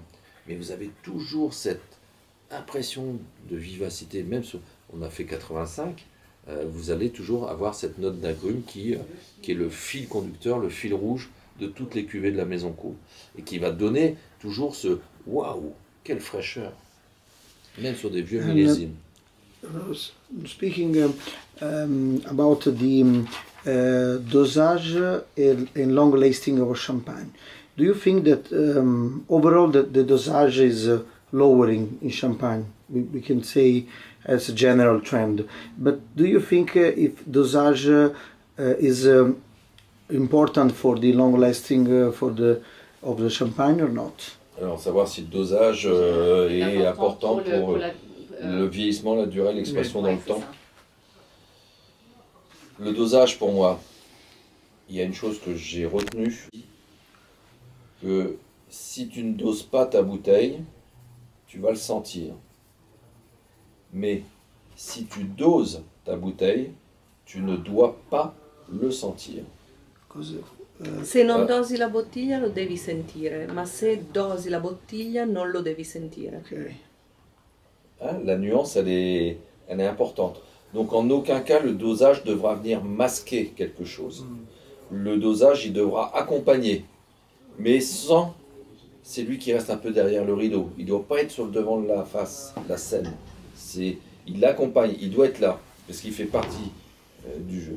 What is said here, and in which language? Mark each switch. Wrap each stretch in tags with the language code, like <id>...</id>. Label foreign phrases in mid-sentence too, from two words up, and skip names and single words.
<fr>Mais vous avez toujours cette impression de vivacité, même si on a fait 85, vous allez toujours avoir cette note d'agrume qui est le fil conducteur, le fil rouge de toutes les cuvées de la Maison Couve. Et qui va donner toujours ce « waouh, quelle fraîcheur !» même sur des vieux millésimes.</fr> <en>Speaking about the dosage and long lasting of champagne, do you think that overall the dosage is lowering in champagne? We can say as a general trend, but do you think if dosage is important for the long lasting of the champagne or not?</en> <fr>Alors, savoir si le dosage est important pour le vieillissement, la durée, l'expression dans le temps. Le dosage, pour moi, il y a une chose que j'ai retenue, que si tu ne doses pas ta bouteille, tu vas le sentir. Mais si tu doses ta bouteille, tu ne dois pas le sentir.</fr> <it>Se non dosi la bottiglia lo devi sentire, ma se dosi la bottiglia non lo devi sentire.</it> <fr>Okay. Hein, la nuance, elle est importante. Donc en aucun cas, le dosage devra venir masquer quelque chose. Le dosage, il devra accompagner. Mais sans, c'est lui qui reste un peu derrière le rideau. Il ne doit pas être sur le devant de la face, la scène. Il l'accompagne, il doit être là, parce qu'il fait partie du jeu.</fr>